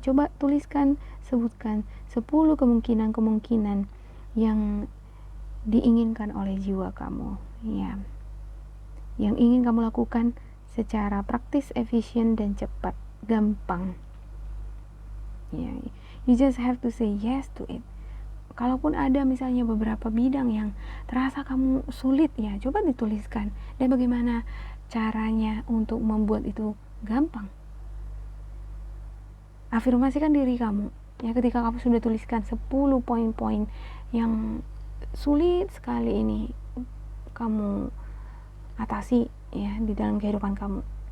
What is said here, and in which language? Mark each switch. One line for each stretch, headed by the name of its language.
Indonesian: Coba tuliskan, sebutkan 10 kemungkinan-kemungkinan yang diinginkan oleh jiwa kamu, ya, yang ingin kamu lakukan secara praktis, efisien, dan cepat, gampang, ya.
English: You just have to say yes to it.
Indonesian: Kalaupun ada misalnya beberapa bidang yang terasa kamu sulit, ya, coba dituliskan, dan bagaimana caranya untuk membuat itu gampang. Afirmasikan diri kamu, ya, ketika kamu sudah tuliskan 10 poin-poin yang sulit sekali ini kamu atasi, ya, di dalam kehidupan kamu.